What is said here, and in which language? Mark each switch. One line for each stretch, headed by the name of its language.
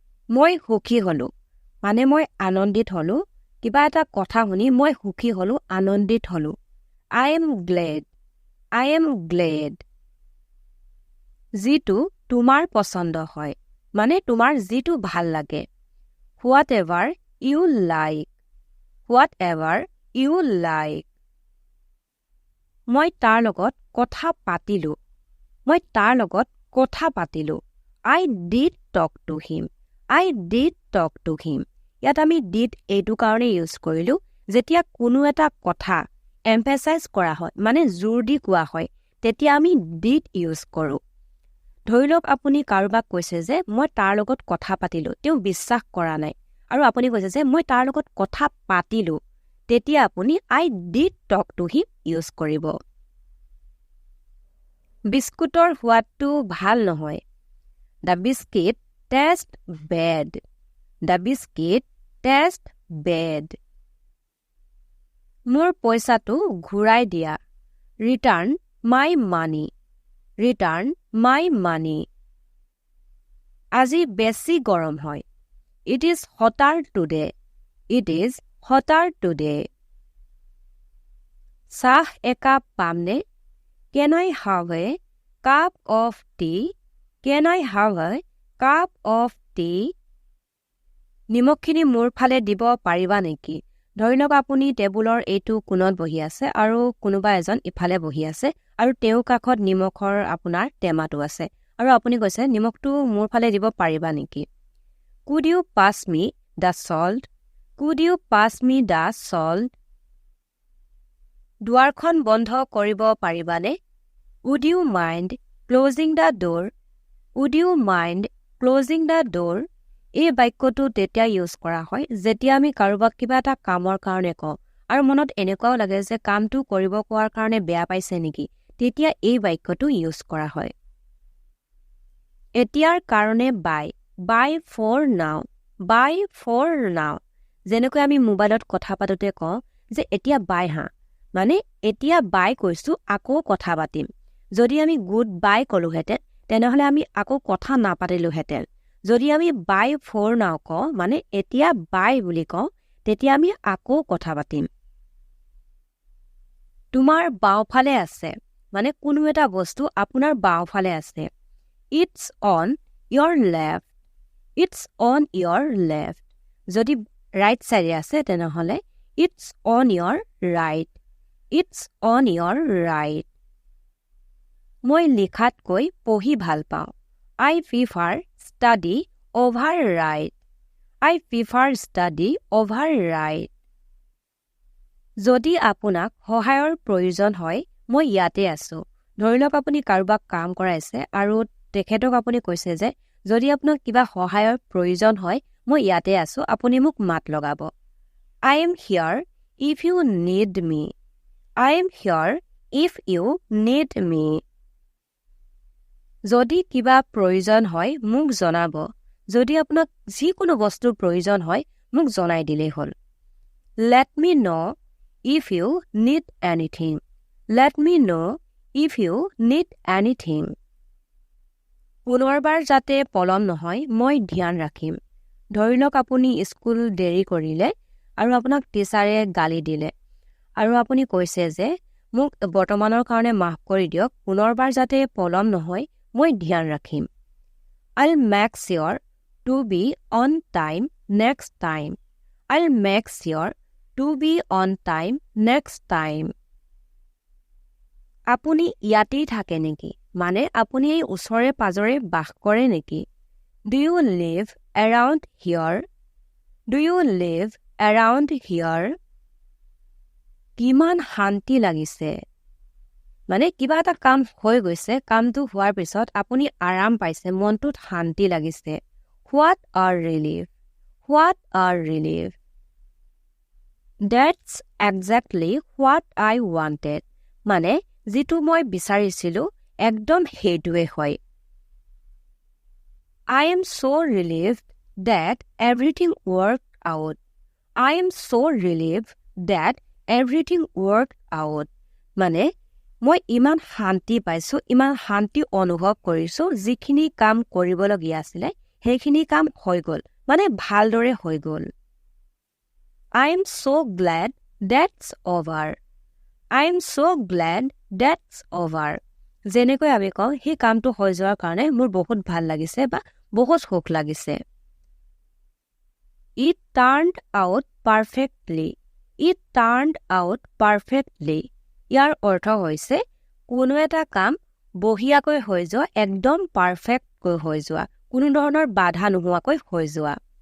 Assamese: মই সুখী হ'লোঁ মানে মই আনন্দিত হ'লোঁ, কিবা এটা কথা শুনি মই সুখী হ'লোঁ, আনন্দিত হ'লোঁ।
English: I am glad, I am glad.
Assamese: যিটো তোমাৰ পচন্দ হয় মানে তোমাৰ যিটো ভাল লাগে।
English: Whatever you like, whatever you like.
Assamese: মই তাৰ লগত কথা পাতিলোঁ, মই তাৰ লগত কথা পাতিলোঁ।
English: I did talk to him, I did talk to him.
Assamese: ইয়াত আমি ডিড এইটো কাৰণে ইউজ কৰিলোঁ যেতিয়া কোনো এটা কথা এম্ফেচাইজ কৰা হয় মানে জোৰ দি কোৱা হয় তেতিয়া আমি ডিড ইউজ কৰোঁ। ধৰি লওক আপুনি কাৰোবাক কৈছে যে মই তাৰ লগত কথা পাতিলোঁ, তেওঁ বিশ্বাস কৰা নাই আৰু আপুনি কৈছে যে মই তাৰ লগত কথা পাতিলোঁ, তেতিয়া আপুনি
English: I did talk to him
Assamese: use কৰিব। বিস্কুটৰ সোৱাদটো ভাল নহয়।
English: The biscuit taste bad, the biscuit taste bad.
Assamese: মোৰ পইচাটো ঘূৰাই দিয়া।
English: Return my money, return my money.
Assamese: আজি বেছি গৰম হয়।
English: It is hotter today, it is hotter today.
Assamese: চাহ একাপ পামনে?
English: Can I have a cup of tea, can I have a cup of tea.
Assamese: নিমখখিনি মোৰ ফালে দিব পাৰিবা নেকি? ধৰি লওক আপুনি টেবুলৰ এইটো কোণত বহি আছে আৰু কোনোবা এজন ইফালে বহি আছে আৰু তেওঁৰ কাষত নিমখৰ আপোনাৰ টেমাটো আছে আৰু আপুনি কৈছে নিমখটো মোৰ ফালে দিব পাৰিবা নেকি?
English: Could you pass me the salt, could you pass me the salt.
Assamese: দুৱাৰখন বন্ধ কৰিব পাৰিবানে?
English: Would you mind closing the door, would you mind closing the door.
Assamese: এই বাক্যটো তেতিয়া ইউজ কৰা হয় যেতিয়া আমি কাৰোবাক কিবা এটা কামৰ কাৰণে কওঁ আৰু মনত এনেকুৱাও লাগে যে কামটো কৰিব কোৱাৰ কাৰণে বেয়া পাইছে নেকি, তেতিয়া এই বাক্যটো ইউজ কৰা হয়। এতিয়াৰ কাৰণে বাই,
English: Bye for now, bye for now.
Assamese: যেনেকৈ আমি মোবাইলত কথা পাতোতে কওঁ যে এতিয়া বাই হা মানে এতিয়া বাই কৈছোঁ আকৌ কথা পাতিম। যদি আমি গুড বাই ক'লোহেঁতেন তেনেহ'লে আমি আকৌ কথা নাপাতিলোহেঁতেন। যদি আমি
English: bye for now
Assamese: কওঁ মানে এতিয়া বাই বুলি কওঁ তেতিয়া আমি আকৌ কথা পাতিম। তোমাৰ বাওঁফালে আছে মানে কোনো এটা বস্তু আপোনাৰ বাওঁফালে আছে।
English: It's on your left, it's on your left.
Assamese: যদি ৰাইট চাইডে আছে তেনেহ'লে
English: It's on your right, it's on your right.
Assamese: মই লিখাতকৈ পঢ়ি ভাল পাওঁ।
English: I prefer study over write, I prefer study over write.
Assamese: যদি আপোনাক সহায়ৰ প্ৰয়োজন হয় মই ইয়াতে আছোঁ। ধৰি লওক আপুনি কাৰোবাক কাম কৰাইছে আৰু তেখেতক আপুনি কৈছে যে যদি আপোনাক কিবা সহায়ৰ প্ৰয়োজন হয় মই ইয়াতে আছোঁ, আপুনি মোক মাত লগাব।
English: I am here if you need me, I am here if you need me.
Assamese: যদি কিবা প্ৰয়োজন হয় মোক জনাব। যদি আপোনাক যিকোনো বস্তুৰ প্ৰয়োজন হয় মোক জনাই দিলেই হ'ল।
English: Let me know' if you need anything, let me know' if you need anything.
Assamese: পুনৰবাৰ যাতে পলম নহয় মই ধ্যান ৰাখিম। ধৰি লওক আপুনি স্কুল দেৰি কৰিলে আৰু আপোনাক টিচাৰে গালি দিলে আৰু আপুনি কৈছে যে মোক বৰ্তমানৰ কাৰণে মাফ কৰি দিয়ক, পুনৰবাৰ যাতে পলম নহয় মই ধ্যান ৰাখিম।
English: I'll make sure to be on time next time. I'll make sure to be on time next time.
Assamese: আপুনি ইয়াতেই থাকে নেকি? মানে আপুনি এই ওচৰে পাজৰে বাস কৰে নেকি?
English: Do you live around here? Do you live around here?
Assamese: কিমান শান্তি লাগিছে? মানে কিবা এটা কাম হৈ গৈছে, কামটো হোৱাৰ পিছত আপুনি আৰাম পাইছে, মনটোত শান্তি লাগিছে.
English: What a relief. What a relief. That's exactly what I wanted.
Assamese: মানে যিটো মই বিচাৰিছিলো একদম সেইটোৱে হয়.
English: I am so relieved that everything worked out. I am so relieved that everything worked out.
Assamese: মানে মই ইমান শান্তি পাইছো, ইমান শান্তি অনুভৱ কৰিছো, যিখিনি কাম কৰিবলগীয়া আছিলে সেইখিনি কাম হৈ গ'ল, মানে ভালদৰে হৈ গ'ল.
English: I am so glad that's over. I am so glad that's over.
Assamese: যেনেকৈ আমি কওঁ সেই কামটো হৈ যোৱাৰ কাৰণে মোৰ বহুত ভাল লাগিছে বা বহুত সুখ লাগিছে.
English: It turned out perfectly. It turned out perfectly.
Assamese: ইয়াৰ অৰ্থ হৈছে কোনো এটা কাম বঢ়িয়াকৈ হৈ যোৱা, একদম পাৰফেক্টকৈ হৈ যোৱা, কোনো ধৰণৰ বাধা নোহোৱাকৈ হৈ যোৱা.